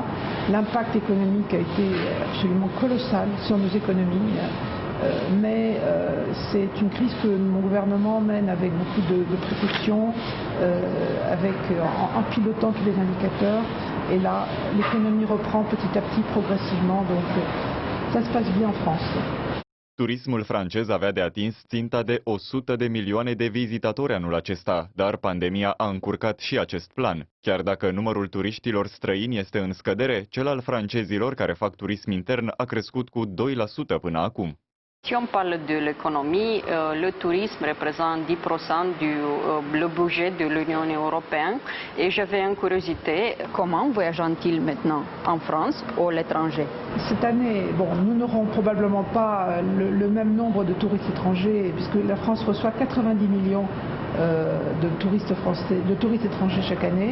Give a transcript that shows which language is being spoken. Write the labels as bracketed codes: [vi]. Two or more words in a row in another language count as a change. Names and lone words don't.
[fr] L'impact économique a été absolument colossal sur nos économies, mais c'est une crise que mon gouvernement mène avec beaucoup de précautions, en pilotant tous les indicateurs. Et là, l'économie reprend petit à petit, progressivement, donc ça se passe bien en France. [ro] Turismul francez avea de atins ținta de 100 de milioane de vizitatori anul acesta, dar pandemia a încurcat și acest plan. Chiar dacă numărul turiștilor străini este în scădere, cel al francezilor care fac turism intern a crescut cu 2% până acum. [fr] Si on parle de l'économie, le tourisme représente 10% du budget de l'Union européenne et j'avais une curiosité, comment voyagent-ils maintenant en France ou à l'étranger? Cette année, nous n'aurons probablement pas le même nombre de touristes étrangers puisque la France reçoit 90 millions de touristes étrangers chaque année.